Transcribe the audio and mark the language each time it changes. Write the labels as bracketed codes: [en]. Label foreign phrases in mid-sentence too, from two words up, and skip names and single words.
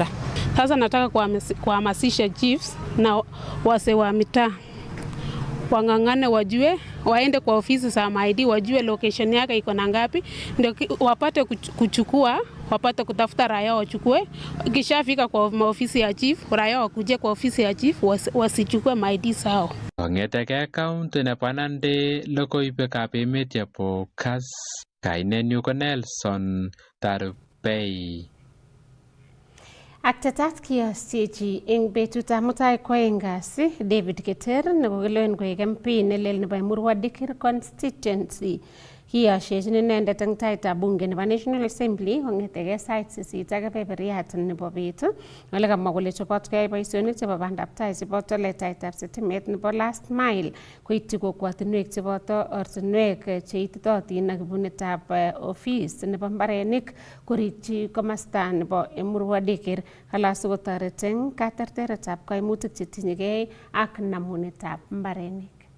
[sw] Sasa nataka kuhamasisha chiefs na wase wa mitaa wang'ang'ane, wajue, waende kwa ofisi za ID, wajue location yake iko na ngapi, ndio wapate kuchukua, wapate kutafuta raia wachukue. Kishafika kwa ofisi ya chief, raia wakuje kwa ofisi ya chief wasichukue ID sao. [kln] Kong'eteke county nebo Nandi, logoiwekab emet chebo Kass, kainenyu ko Nelson Tarubei. Ak tetat kiyosyechi eng betutab mutai koaeng kasi David Keter nekokilewen koek MP nelel nebo Emurua Dikir constituency. Kiyosyechin inendet eng taitab bunge nebo National Assembly kong'eteke sait 8 ak kebeberyat nebo bet. Ole kamwa kole chobot koyai boisionik chebo bandab tai cheboto letaitab sitimet nebo [en] last mile [kln] koityi kokwatinwek cheboto ortinwek cheititotin ak ibunetab office nebo mbarenik korikyi komasta nebo Emurua Dikir kalasu kotoret eng katerteretab kaimutik chetinyegei ak namunetab mbarenik.